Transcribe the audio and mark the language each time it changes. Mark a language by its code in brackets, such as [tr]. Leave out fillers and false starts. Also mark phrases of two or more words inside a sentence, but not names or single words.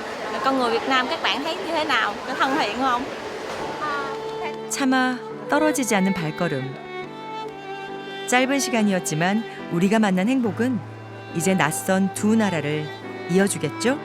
[vi] Con người Việt Nam các bạn thấy như thế nào? Có thân thiện không? [ko] 차마 떨어지지 않는 발걸음. 짧은 시간이었지만 우리가 만난 행복은 이제 낯선 두 나라를 이어주겠죠?